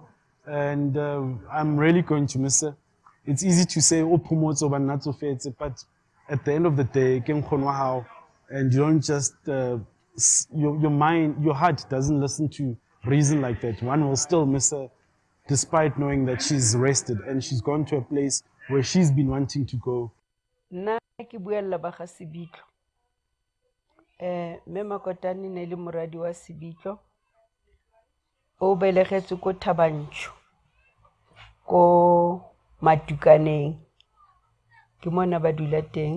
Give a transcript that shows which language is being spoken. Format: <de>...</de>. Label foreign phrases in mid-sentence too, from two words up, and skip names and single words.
<en>And I'm really going to miss her. It's easy to say, oh, Pumotso, but not so fair. But at the end of the day, and you don't just your mind, your heart doesn't listen to reason like that. One will still miss her, despite knowing that she's rested and she's gone to a place where she's been wanting to go.</en> <tn>Nna ke buella ba ga Sebitlo. Mme Makotane ne le moradi wa Sebitlo. O belegetse ko Thabantsho ko Matukaneng. Ke mona ba dula teng.</tn>